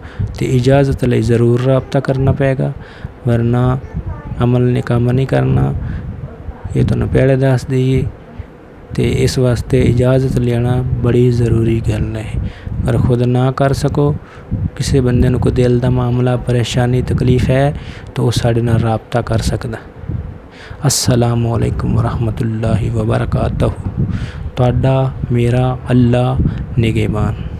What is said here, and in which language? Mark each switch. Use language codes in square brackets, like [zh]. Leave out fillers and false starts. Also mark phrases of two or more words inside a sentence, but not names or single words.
[pa] تو اجازت لئی ضرور رابطہ کرنا پیگا، ورنہ عمل نے کم نہیں کرنا، یہ تہانوں پہلے دس دئیے. تو اس واسطے اجازت لینا بڑی ضروری گل ہے. اگر خود نہ کر سکو، کسی بندے نوں کوئی دل دا معاملہ پریشانی تکلیف ہے تو او ساڈے نال رابطہ کر سکدا. [ar] السلام عليكم ورحمة الله وبركاته. [pa] تہاڈا میرا اللہ نگہبان.